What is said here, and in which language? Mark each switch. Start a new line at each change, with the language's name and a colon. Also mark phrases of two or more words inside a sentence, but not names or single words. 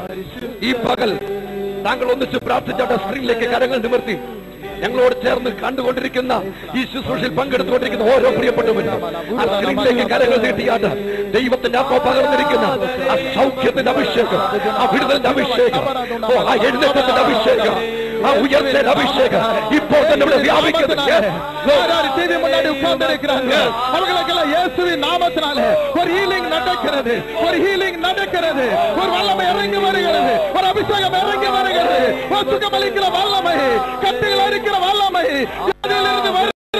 Malayalam: ഈ പകൽ താങ്കൾ ഒന്നിച്ച് പ്രാർത്ഥിച്ചാട്ട സ്ക്രീനിലേക്ക് കരങ്ങൾ നിവർത്തി ഞങ്ങളോട് ചേർന്ന് കണ്ടുകൊണ്ടിരിക്കുന്ന ഈ ശുശ്രൂഷയിൽ പങ്കെടുത്തുകൊണ്ടിരിക്കുന്ന ഓരോ പ്രിയപ്പെട്ടവരും ആ സ്ക്രീനിലേക്ക് കരങ്ങൾ നീട്ടിയാട്ട് ദൈവത്തിന്റെ ആത്മാവ് പകർന്നിരിക്കുന്ന ആ സൗഖ്യത്തിന്റെ അഭിഷേകം, ആ വിടുതലിന്റെ അഭിഷേകം, ആ എഴുന്നേറ്റത്തിന്റെ അഭിഷേകം, ആ ഉയർച്ചയുടെ അഭിഷേകം ഇപ്പോൾ തന്നെ ഇവിടെ വ്യാപിക്കുന്നുണ്ട്.
Tamil: அவர்களுக்கெல்லாம் இயேசுவின் நாமத்தினாலே ஒரு ஹீலிங் நடக்கிறது, ஒரு ஹீலிங் நடக்கிறது, ஒரு வல்லமை இறங்கி வருகிறது, ஒரு அபிஷேகம் இறங்கி வருகிறது, ஒரு சுகமளிக்கிற வல்லமை, கட்டிகள் அரிக்கிற வல்லமை இதிலிருந்து வருகிறது.